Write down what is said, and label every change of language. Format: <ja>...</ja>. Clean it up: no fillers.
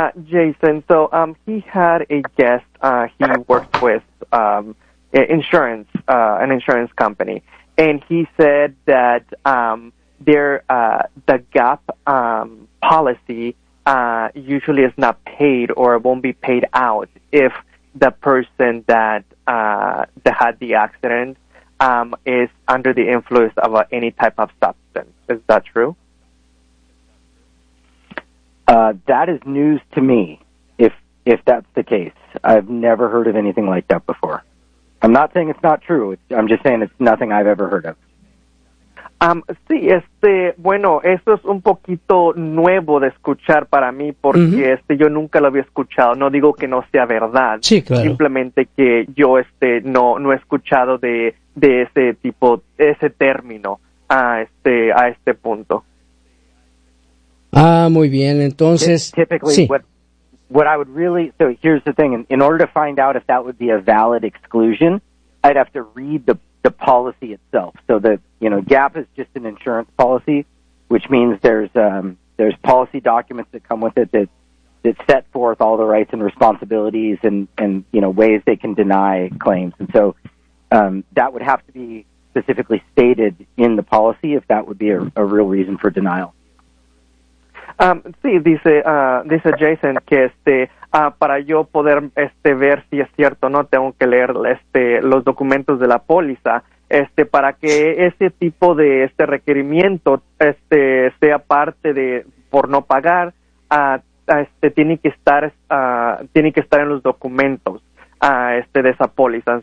<en>Jason, so he had a guest he worked with an insurance company, and he said that the GAP policy usually is not paid or won't be paid out if the person that had the accident is under the influence of any type of substance. Is that true? That is news to me, if that's the case. I've never heard of anything like that before. I'm not saying it's not true. I'm just saying it's nothing I've ever heard of.</en> <es>Sí, bueno, eso es un poquito nuevo de escuchar para mí porque uh-huh. Yo nunca lo había escuchado. No digo que no sea verdad, sí, claro. Simplemente que yo no he escuchado de ese tipo, ese término a este punto. Ah, muy bien. Entonces,</es> <en>typically,</en> <es>sí.</es> <en>What I would really, so here's the thing: in order to find out if that would be a valid exclusion, I'd have to read the policy itself. So the, you know, GAP is just an insurance policy, which means there's policy documents that come with it that set forth all the rights and responsibilities and you know, ways they can deny claims. And so that would have to be specifically stated in the policy if that would be a real reason for denial.</en> <es>Sí, dice Jason que para yo poder ver si es cierto o no, tengo que leer los documentos de la póliza para que ese tipo de requerimiento sea parte de por no pagar, tiene que estar en los documentos de esa póliza.</es>